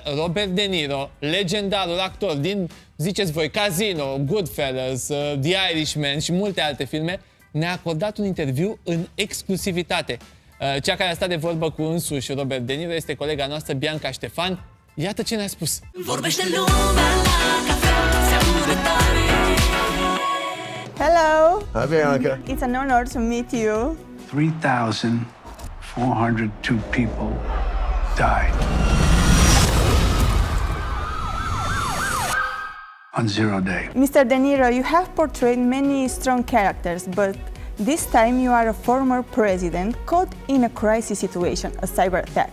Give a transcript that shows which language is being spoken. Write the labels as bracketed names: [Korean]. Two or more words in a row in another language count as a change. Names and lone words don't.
[Romanian] Robert De Niro, legendarul actor din, ziceți voi, Casino, Goodfellas, The Irishman și multe alte filme, ne-a acordat un interviu în exclusivitate. Cea care a stat de vorbă cu însuși Robert De Niro este colega noastră Bianca Ștefan. Iată ce ne-a spus. Vorbește lumea la cafea, se aude tare. [English] Hello. Hi, Bianca. It's an honor to meet you. 3,402 people died on zero day. Mr. De Niro, you have portrayed many strong characters, but this time you are a former president caught in a crisis situation, a cyber attack.